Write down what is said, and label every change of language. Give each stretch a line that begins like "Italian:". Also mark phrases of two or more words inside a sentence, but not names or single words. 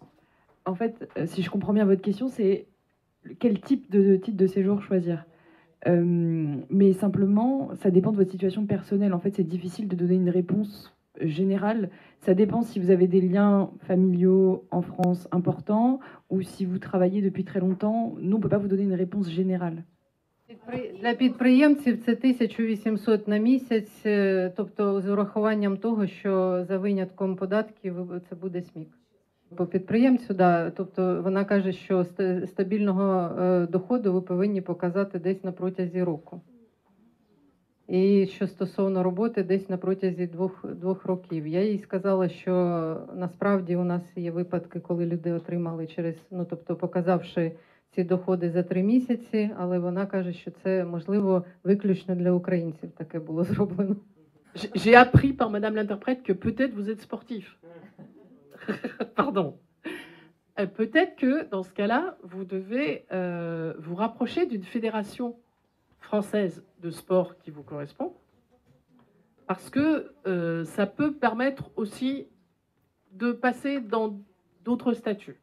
French: En fait, si je comprends bien votre question, c'est quel type de titre de séjour choisir. Mais simplement, ça dépend de votre situation personnelle. En fait, c'est difficile de donner une réponse générale. Ça dépend si vous avez des liens familiaux en France importants ou si vous travaillez depuis très longtemps. Nous, on ne peut pas vous donner une réponse générale.
Ukrainian: Для підприємців це 1800 на місяць, тобто з урахуванням того, що за винятком податків це буде смік. По підприємцю, да, тобто вона каже, що стабільного доходу ви повинні показати десь на протязі року. І що стосовно роботи, десь на протязі двох років. Я їй сказала, що насправді у нас є випадки, коли люди отримали через, ну, тобто показавши ці доходи за 3 місяці, але вона каже, що це, можливо, виключно для українців таке було зроблено.
French: J'ai appris par madame l'interprète que peut-être vous êtes sportif. Pardon. Peut-être que dans ce cas-là, vous devez vous rapprocher d'une fédération française de sport qui vous correspond, parce que ça peut permettre aussi de passer dans d'autres statuts.